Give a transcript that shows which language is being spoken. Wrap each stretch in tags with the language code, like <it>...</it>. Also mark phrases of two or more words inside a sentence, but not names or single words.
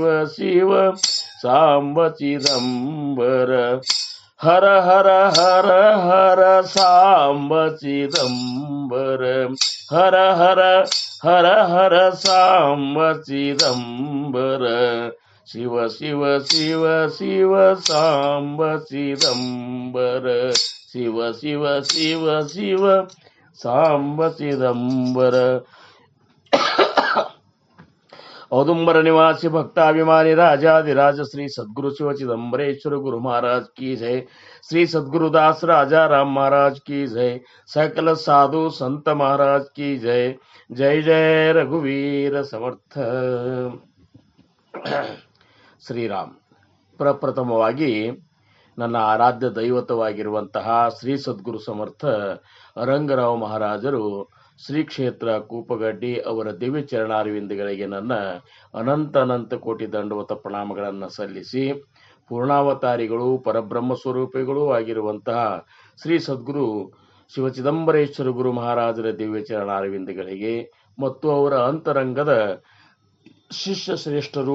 <sa>ಶಿವ ಸಾಂಬ ಚಿದಂಬರ, ಹರ ಹರ ಹರ ಹರ ಸಾಂಬ ಚಿದಂಬರ, ಹರ ಹರ ಹರ ಹರ ಸಾಂಬ ಚಿದಂಬರ, ಶಿವ ಶಿವ ಶಿವ ಶಿವ ಸಾಂಬ ಚಿದಂಬರ, ಶಿವ ಶಿವ ಶಿವ ಶಿವ ಸಾಂಬ ಚಿದಂಬರ.</sa> <hi>औदुंबर निवासी भक्ताभिमानी राजाधिराज श्री सद्गुरु शिव चिदंबरेश्वर गुरु महाराज की जय. श्री सद्गुरुदास राजा राम महाराज की जय. सकल साधु संत महाराज की जय. जय जय रघुवीर समर्थ.</hi> <kn>ಶ್ರೀರಾಮ್. ಪ್ರಪ್ರಥಮವಾಗಿ ನನ್ನ ಆರಾಧ್ಯ ದೈವತವಾಗಿರುವಂತಹ ಶ್ರೀ ಸದ್ಗುರು ಸಮರ್ಥ ರಂಗರಾವ್ ಮಹಾರಾಜರು ಶ್ರೀ ಕ್ಷೇತ್ರ ಕೂಪಗಡ್ಡಿ ಅವರ ದಿವ್ಯ ಚರಣಾರವಿಂದಗಳಿಗೆ ನನ್ನ ಅನಂತ ಕೋಟಿ ದಂಡವತ ಪ್ರಣಾಮಗಳನ್ನು ಸಲ್ಲಿಸಿ, ಪೂರ್ಣಾವತಾರಿಗಳು ಪರಬ್ರಹ್ಮ ಸ್ವರೂಪಿಗಳೂ ಆಗಿರುವಂತಹ ಶ್ರೀ ಸದ್ಗುರು ಶಿವಚಿದಂಬರೇಶ್ವರ ಗುರು ಮಹಾರಾಜರ ದಿವ್ಯ ಚರಣಾರವಿಂದಗಳಿಗೆ ಮತ್ತು ಅವರ ಅಂತರಂಗದ ಶಿಷ್ಯ ಶ್ರೇಷ್ಠರು</kn>